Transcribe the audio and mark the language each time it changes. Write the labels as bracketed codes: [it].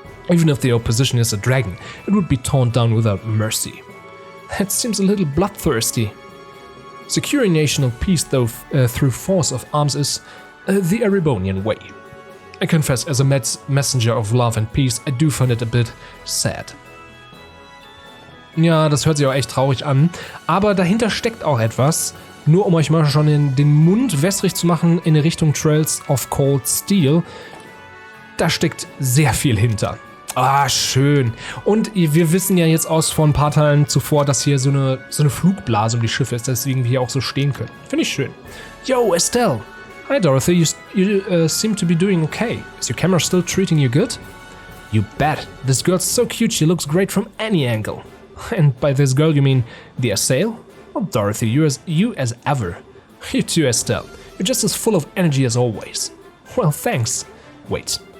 [en] Even if the opposition is a dragon, it would be torn down without mercy. That seems a little bloodthirsty. Securing national peace, though, through force of arms is the Erebonian way. I confess, as a messenger of love and peace, I do find it a bit sad. [de] Ja, das hört sich auch echt traurig an, aber dahinter steckt auch etwas. Nur um euch mal schon den Mund wässrig zu machen in Richtung Trails of Cold Steel, da steckt sehr viel hinter. Ah, schön. Und wir wissen ja jetzt aus vor ein paar Teilen zuvor, dass hier so eine Flugblase um die Schiffe ist, deswegen wir hier auch so stehen können. Finde ich schön. Yo, Estelle. Hi, Dorothy. [en] You seem to be doing okay. Is your camera still treating you good? You bet. This girl's so cute, she looks great from any angle. And by this girl, you mean the Estelle? Oh, Dorothy, you as ever. You too, Estelle. You're just as full of energy as always. Well, thanks. Wait.